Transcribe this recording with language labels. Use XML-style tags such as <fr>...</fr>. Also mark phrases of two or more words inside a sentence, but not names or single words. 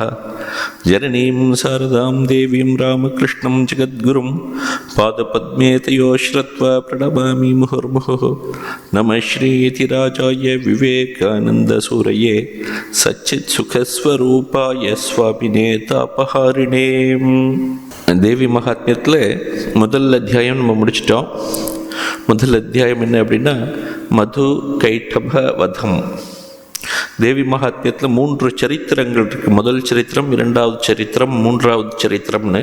<sa>जननीं शारदां देवीं रामकृष्णं जगद्गुरुं पादपद्मे तयो श्रुत्वा प्रणमामि मुहुर्मुहुः। नमः श्रीयतिराजाय विवेकानन्दसूरये सच्चित्सुखस्वरूपाय स्वामिने तापहारिणे।</sa> <ta>தேவி மகாத்மியத்தில் முதல் அத்தியாயம் நம்ம முடிச்சிட்டோம். முதல் அத்தியாயம் என்ன அப்படின்னா மது கைட்டப வதம். தேவி மகாத்மியத்தில் 3 சரித்திரங்கள் இருக்குது. முதல் சரித்திரம், இரண்டாவது சரித்திரம், மூன்றாவது சரித்திரம்னு.</ta>